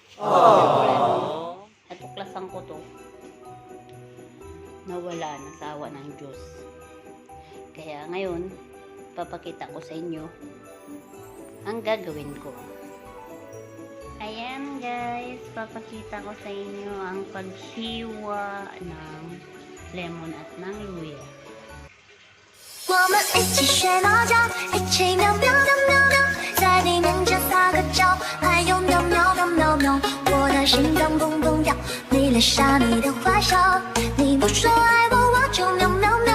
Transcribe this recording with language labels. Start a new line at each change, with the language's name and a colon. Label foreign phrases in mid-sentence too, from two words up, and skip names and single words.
Filipino: Natuklasan ko to. Nawala, nasawa ng Diyos. Kaya ngayon, papakita ko sa inyo ang gagawin ko. Ayan guys, papakita ko sa inyo ang paghiwa ng lemon at ng luya.
Chinese: 我们一起学猫叫，一起喵喵喵喵喵，在地面前撒个娇，还有喵喵喵喵喵。我的心脏砰砰跳，你脸上你的坏笑，你不说爱我，我就喵喵喵。